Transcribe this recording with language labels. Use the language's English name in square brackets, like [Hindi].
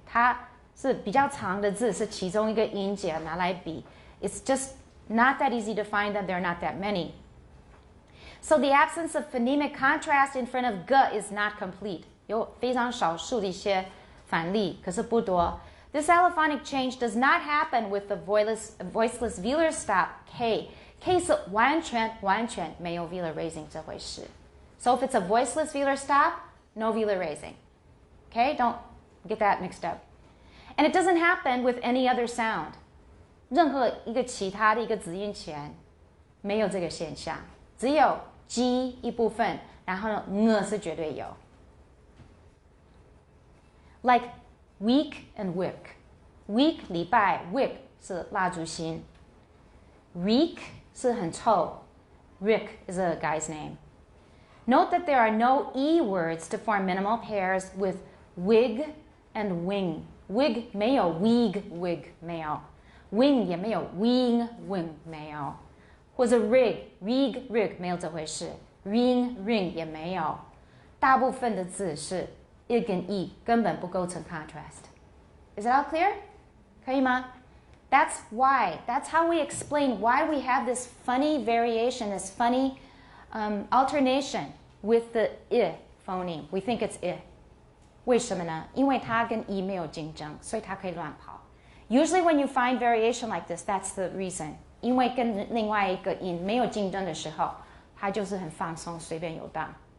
[Chinese] 它是比较长的字，是其中一个音节拿来比. [English] It's just not that easy to find them. There are not that many. So the absence of phonemic contrast in front of g is not complete. [Chinese] 有非常少数的一些反例，可是不多. [English] This allophonic change does not happen with the voiceless velar stop k. [Chinese] K 是完全没有 velar raising 这回事. [English] So if it's a voiceless velar stop, no velar raising. Okay? Don't get that mixed up. And it doesn't happen with any other sound. [Chinese] 任何一个其他的一个子音前没有这个现象，只有 G 一部分，然后呢是绝对有。 [English] Like week and wick. Week [Chinese] 礼拜 [English] wick [Chinese] 是蜡烛芯 [English] Reek [Chinese] 是很臭 [English] Rick is a guy's name. Note that there are no E words to form minimal pairs with wig and wing. [Chinese] Wig 没有 wig 没有 wing 也没有 wing 没有，或者 rig 没有这回事 ring 也没有，大部分的字是 I 跟 E 根本不构成 contrast. [English] Is it all clear? [Chinese] 可以吗? [English] That's how we explain why we have this funny variation, this funny alternation with the I phoneme. We think it's I. [Chinese] 为什么呢？因为它跟 E 没有竞争，所以它可以乱跑。 [English] Usually when you find variation like this, that's the reason. [Chinese] 因为跟另外一个音没有竞争的时候，它就是很放松，随便游荡。